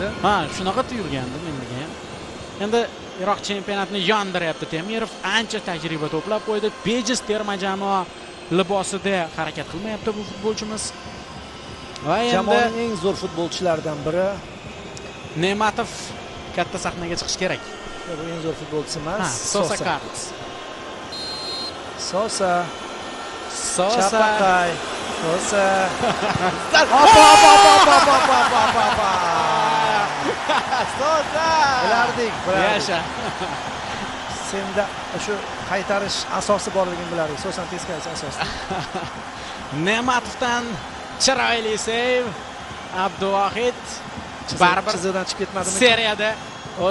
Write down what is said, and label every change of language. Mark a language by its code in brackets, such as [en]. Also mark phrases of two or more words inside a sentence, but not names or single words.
[uz] Ha, shunaqa tuyulgandi menga ham. Endi Iroq chempionatini yondiryapti Temirov, ancha tajriba to'plab qo'ydi. Bejiz terma jamoa libosida harakat qilmayapti bu futbolchimiz. Va endi Jamoaning eng zo'r futbolchilaridan biri. Ne'matov katta sahnaga chiqish kerak. Bu eng zo'r futbolchisi emas. Sosa Carlos. Sosa. Sosa. Chapaqay. Sosa. Sosa. Bilardik. Yasha. Senda shu qaytarish asosi borligini bilardik. Sosan teskarisi asosi. Ne'matovdan chiroyli seyv. Abduvohid baribir chiziqdan chiqib ketmadimi? Seriyada o'z